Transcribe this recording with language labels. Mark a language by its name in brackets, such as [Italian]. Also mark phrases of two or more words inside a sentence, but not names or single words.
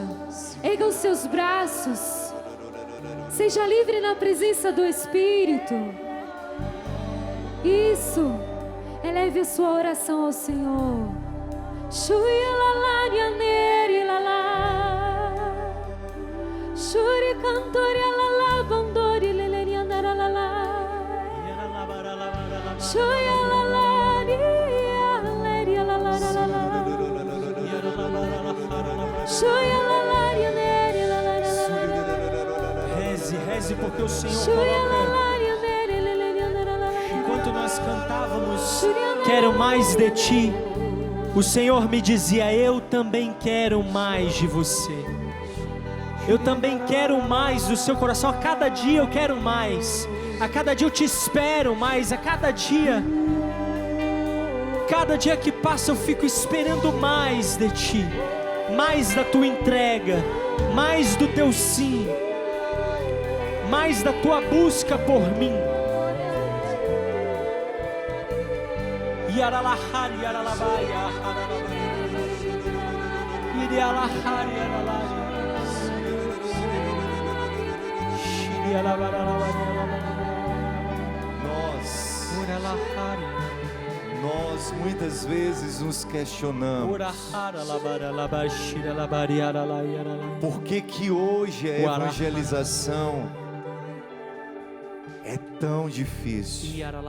[Portuguese] Erga os seus braços, seja livre na presença do Espírito. Isso, eleve a sua oração ao Senhor. Shuri cantori alala bandori leleri andara lala. Shuri alala leleri alala lala. Shuri alala leleri alala. Reze, reze, porque o Senhor coloca. Enquanto nós cantávamos, quero mais de ti, o Senhor me dizia, eu também quero mais de você. Eu também quero mais do seu coração. A cada dia eu quero mais. A cada dia eu te espero mais. A cada dia que passa eu fico esperando mais de ti, mais da tua entrega, mais do teu sim, mais da tua busca por mim. Yaralahari yaralabaya yaralahari yaralahari. Nós muitas vezes nos questionamos por que hoje a evangelização é tão difícil.